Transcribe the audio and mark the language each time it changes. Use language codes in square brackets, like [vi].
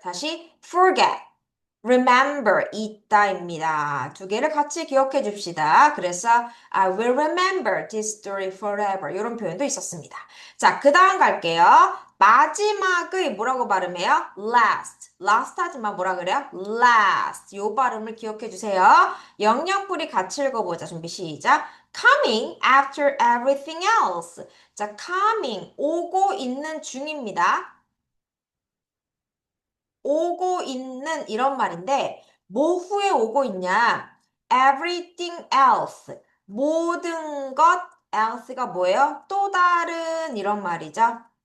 [ko] 다시 forget, remember. 있다입니다. 두 개를 같이 기억해 줍시다. 그래서 [en] I will remember this story forever. [ko] 이런 표현도 있었습니다. 자, 그 다음 갈게요. 마지막의 뭐라고 발음해요? [en] last. [ko] last 하지만 뭐라 그래요? [en] last. [ko] 요 발음을 기억해 주세요. 영영풀이 같이 읽어보자. 준비 시작. [en] coming after everything else. [ko] 자, coming, 오고 있는 중입니다. 오고 있는 이런 말인데, 뭐 후에 오고 있냐? [en] everything else. [ko] 모든 것, else가 뭐예요? 또 다른 이런 말이죠.